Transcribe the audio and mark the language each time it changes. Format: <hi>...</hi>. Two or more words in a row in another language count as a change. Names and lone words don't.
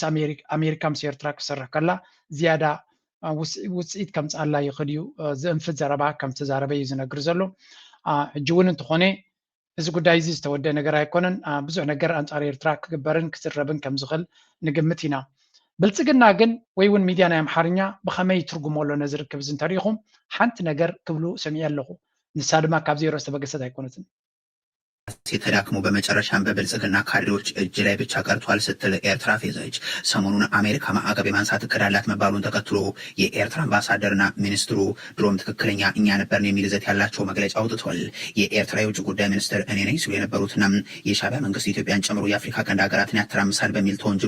<ti>ኣሜሪካ ምስ ኤርትራ ክሰርሕ ከላ ዝያዳ ውፅኢት ከምፅኣላ ይኽእል እዩ ዝእንፍት ዘረባ ከም ተዛረበ እዩ ዝነግር ዘሎ ሕጂ እውን እንተኾነ እዚ ጉዳይ እዚ ዝተወደአ ነገር ኣይኮነን ብዙሕ ነገር ኣንጻር ኤርትራ ክግበርን ክዝረብን ከም ዝኽእል ንግምት ኢና ብልፅግና ግን ወይ እውን ሚድያ ናይ ኣምሓርኛ ብኸመይ ትርጉመሎ ነዚ ርክብ እዚ እንተሪኢኹም ሓንቲ ነገር ክብሉ ሰሚዐ ኣለኹ ንሳ ድማ ካብ ዜሮ ዝተበገሰት አይኮነትም</ti> <am>ተዳክሞ በመጨረሻም በብልጽግና ካድሬዎች እጅ ላይ ብቻ ቀርቷል ስትል ኤርትራ ፌዘች። ሰሞኑን አሜሪካ ማዕቀብ የማንሳት እቅድ አላት መባሉን ተከትሎ የኤርትራ አምባሳደርና ሚኒስትሩ ድሮም ትክክለኛ እኛ ነበርን የሚል ይዘት ያላቸው መግለጫ አውጥቷል። የኤርትራ የውጭ ጉዳይ ሚኒስትር እኔ ነኝ ሲሉ የነበሩትና የሻዕቢያ መንግስት ኢትዮጵያን ጨምሮ የአፍሪካ ቀንድ ሀገራትን ያተራምሳል በሚል ተወንጅሎ</am>